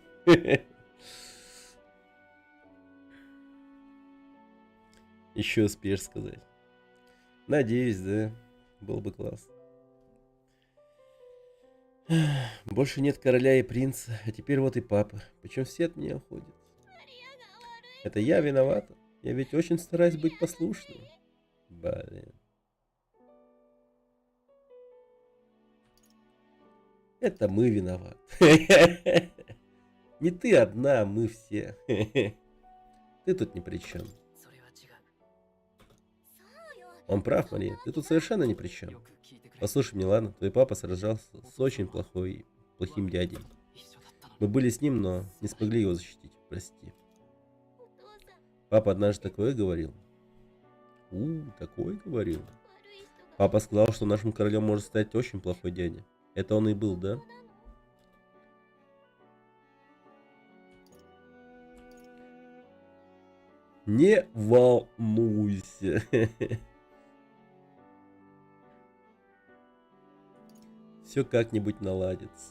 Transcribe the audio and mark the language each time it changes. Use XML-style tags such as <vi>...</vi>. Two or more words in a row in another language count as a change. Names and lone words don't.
<ru>Еще успеешь сказать. Надеюсь, да. Был бы класс. Больше нет короля и принца, а теперь вот и папа. Причем все от меня уходят.</ru> <ja>マリアが悪い。</ja> <ru>Это я виновата. Я ведь очень стараюсь быть послушным. Блин. Это мы виноваты. Не ты одна, мы все. Ты тут ни при чем.</ru> <ja>それは違う。そうよ。</ja> <ru>Он прав, Мария. Ты тут совершенно ни при чем.</ru> <ja>よく聞いてくれ。</ja> <ru>Послушай меня, ладно? Твой папа сражался с очень плохим дядей.</ru> <ja>一緒だったのに。</ja> <ru>Мы были с ним, но не смогли его защитить. Прости.</ru> <ja>お父さん、</ja> <ru>Папа однажды такое говорил. Такое говорил.</ru> <ja>悪い人が</ja> <ru>Папа сказал, что нашим королем может стать очень плохой дядя. Это он и был, да?</ru> <ja>なの。</ja> <ru>Не волнуйся. Все как-нибудь наладится.</ru>